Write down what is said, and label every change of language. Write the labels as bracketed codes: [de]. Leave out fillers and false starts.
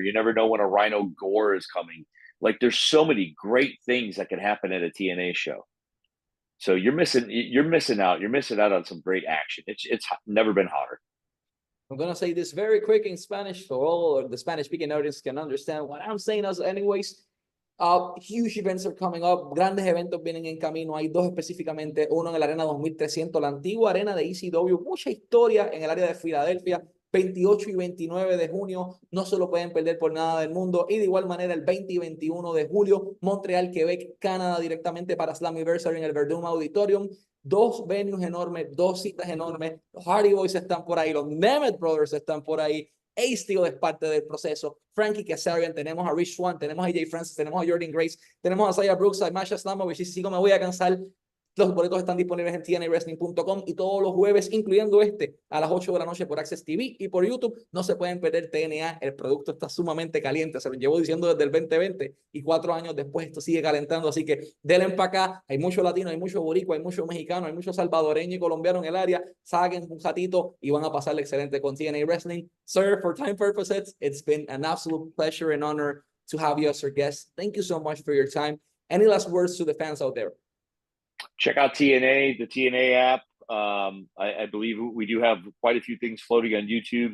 [en] You never know when a Rhino Gore is coming. Like there's so many great things that can happen at a TNA show. So you're missing out. You're missing out on some great action. It's never been hotter. I'm going to say this very quick in Spanish so all the Spanish-speaking audience can understand what I'm saying. As anyways, huge events are coming up. [es] Grandes eventos vienen en camino. Hay dos específicamente. Uno en la Arena 2300, la antigua arena de ECW. Mucha historia en el área de Filadelfia. 28 y 29 de junio. No se lo pueden perder por nada del mundo. Y de igual manera, el 20 y 21 de julio, Montreal, Quebec, Canadá, directamente para Slammiversary en el Verdun Auditorium. Dos venues enormes, dos citas enormes. Los Hardy Boys están por ahí, los Nemeth Brothers están por ahí. A-Steel es parte del proceso. Frankie Kazarian, tenemos a Rich Swann, tenemos a AJ Francis, tenemos a Jordan Grace, tenemos a Zaya Brookside, Masha Slamovich, y sigo me voy a cansar. Los boletos están disponibles en tnawrestling.com y todos los jueves, incluyendo a las 8 de la noche por Access TV y por YouTube. No se pueden perder TNA. El producto está sumamente caliente. Se lo llevo diciendo desde el 2020 y 4 años después esto sigue calentando. Así que denle para acá. Hay mucho latino, hay mucho boricua, hay mucho mexicano, hay mucho salvadoreño y colombiano en el área. Saquen un ratito y van a pasarle excelente con TNA Wrestling. [en] Sir, for time purposes, it's been an absolute pleasure and honor to have you as our guest. Thank you so much for your time. Any last words to the fans out there? Check out TNA, the TNA app. I believe we do have quite a few things floating on YouTube.